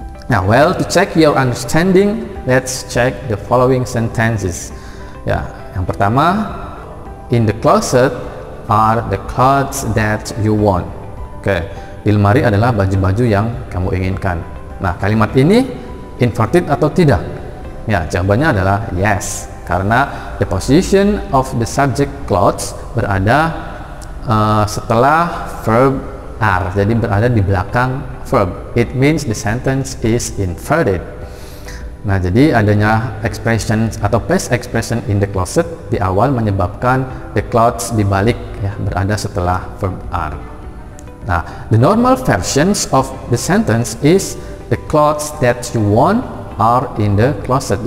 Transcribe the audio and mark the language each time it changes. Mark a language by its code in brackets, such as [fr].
[en] Now, well, to check your understanding, let's check the following sentences. Ya, yang pertama, in the closet are the clothes that you want. [id] Oke, di lemari adalah baju-baju yang kamu inginkan. Nah, kalimat ini inverted atau tidak? Ya, jawabannya adalah yes, karena [en] the position of the subject clothes [id] berada setelah verb are, jadi berada di belakang verb. [en] It means the sentence is inverted. [id] Nah, jadi adanya expression atau place expression [en] in the closet [id] di awal menyebabkan the clothes dibalik, ya, berada setelah verb are. [en] Nah, the normal versions of the sentence is the clothes that you want are in the closet.